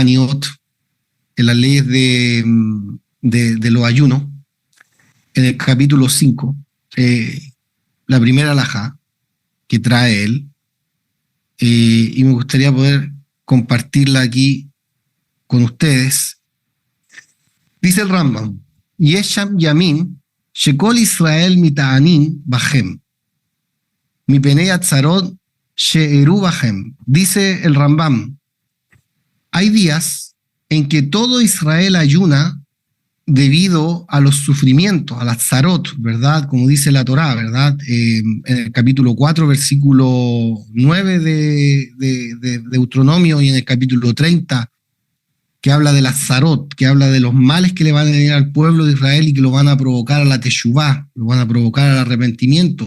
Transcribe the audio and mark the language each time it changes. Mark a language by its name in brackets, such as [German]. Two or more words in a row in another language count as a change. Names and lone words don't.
[Spanish] Aniot, en las leyes de los ayunos, en el capítulo 5, la primera alajá que trae él, y me gustaría poder compartirla aquí con ustedes. Dice el Rambam: [Hebrew] ישם ימין, שכל ישראל מתענין בהם, מפני הצרות שאירעו בהם. [Spanish] Dice el Rambam: hay días en que todo Israel ayuna debido a los sufrimientos, a las zarot, ¿verdad? Como dice la Torá, ¿verdad? En el capítulo 4, versículo 9 de Deuteronomio, y en el capítulo 30, que habla de las zarot, que habla de los males que le van a venir al pueblo de Israel y que lo van a provocar a la teshuvá, lo van a provocar al arrepentimiento.